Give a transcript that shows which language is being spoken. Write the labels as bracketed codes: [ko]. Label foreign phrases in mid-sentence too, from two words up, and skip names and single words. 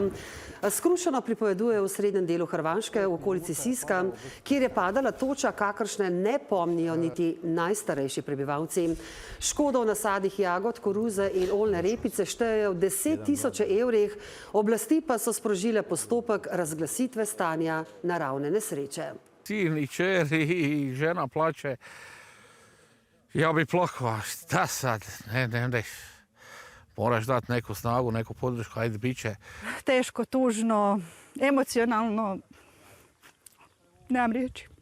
[sl] Skrušeno pripoveduje v srednjem delu Hrvaške, v okolici Siska, kjer je padala toča, kakršne ne pomnijo niti najstarejši prebivalci. Škodo v nasadih jagod, koruze in oljne repice štejejo v 10 tisoče evrih, oblasti pa so sprožile postopek razglasitve stanja naravne nesreče. [hr] Silni čeri, žena plače. Ja bi plakao, šta sad? Ne. Moraš dati neku snagu, neku podršku, ajde bit će. Teško, tužno, emocionalno, nemam riječi.